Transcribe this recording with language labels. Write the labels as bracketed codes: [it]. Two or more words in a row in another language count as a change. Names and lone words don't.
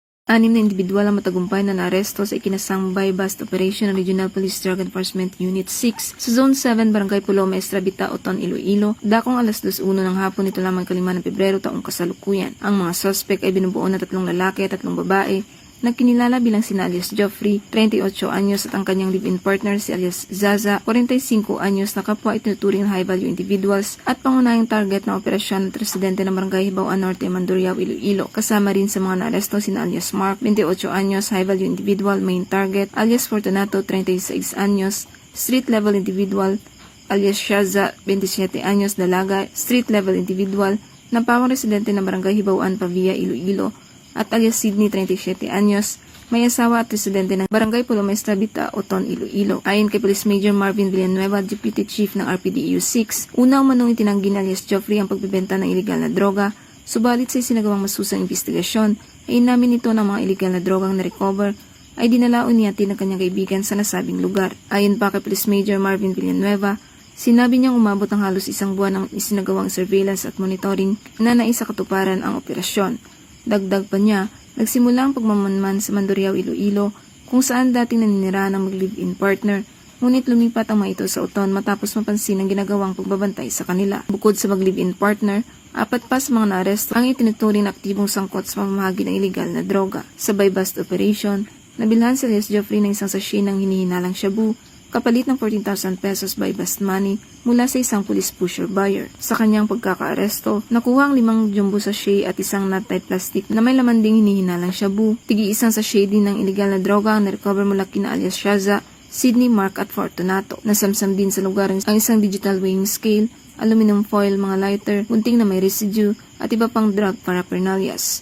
[tl] Anim na individual ang matagumpay na naaresto sa ikinasang [en] buy-bust operation [tl] ng Regional Police Drug Enforcement Unit 6 sa Zone 7, Barangay Pulo, Maestra Bita, Oton, Iloilo, dakong alas 2:01 ng hapon nito lamang 5 ng Pebrero taong kasalukuyan. Ang mga suspect ay binubuo na 3 lalaki at 3 babae na kinilala bilang sina alias Geoffrey, 38 anyos at ang kanyang [en] live-in partner [tl] si alias Zaza, 45 anyos na kapwa itinuturing na [en] high-value individuals [tl] at pangunahing target ng operasyon at residente ng Barangay Hibaw-an Norte, Mandurriao, Iloilo. Kasama rin sa mga naaresto sina alias Mark, 28 anyos, [en] high-value individual, main target, [tl] alias Fortunato, 36 anyos, [en] street-level individual, [tl] alias Shaza, 27 anyos, dalaga, [en] street-level individual, [tl] na pawang residente ng Barangay Hibaw-an, Pavia, Iloilo, at alias Sydney, 37 anyos, may asawa at residente ng Barangay Pulo, Maestra Bita, Oton, Iloilo. Ayon kay Police Major Marvin Villanueva, Deputy Chief ng RPDEU 6, una umanong itinanggi ni alias Geoffrey ang pagbebenta ng ilegal na droga, subalit sa isinagawang masusang investigasyon ay inamin ito ng mga ilegal na drogang na-recover ay dinalaon niya ng kanyang kaibigan sa nasabing lugar. Ayon pa kay Police Major Marvin Villanueva, sinabi niyang umabot ang halos 1 buwan ng isinagawang surveillance at monitoring na naisakatuparan ang operasyon. Dagdag pa niya, nagsimula ang pagmamanman sa Mandurriao, Iloilo kung saan dating naninirahan ang mag-live-in partner, ngunit lumipat ang mga ito sa Oton matapos mapansin ang ginagawang pagbabantay sa kanila. Bukod sa mag-live-in partner, 4 pa sa mga naaresto ang itinuturing na aktibong sangkot sa pamamahagi ng ilegal na droga. Sa [en] buy-bust operation, [tl] nabilhan si alias Geoffrey ng isang sachet ng hinihinalang shabu, kapalit ng 14,000 pesos [en] buy-bust money [tl] mula sa isang [en] police pusher buyer. [tl] Sa kanyang pagkakaaresto, nakuha ang 5 [en] jumbo sachet [tl] at isang [en] knot-tied plastic [tl] na may laman ding hinihinalang shabu. Tigi-isang sachet din ng illegal na droga ang na-recover mula kina alias Shaza, Sydney, Mark at Fortunato. Nasamsam din sa lugar ang isang [en] digital weighing scale, aluminum foil, [tl] mga lighter, gunting na may residue at iba pang [en] drug paraphernalias.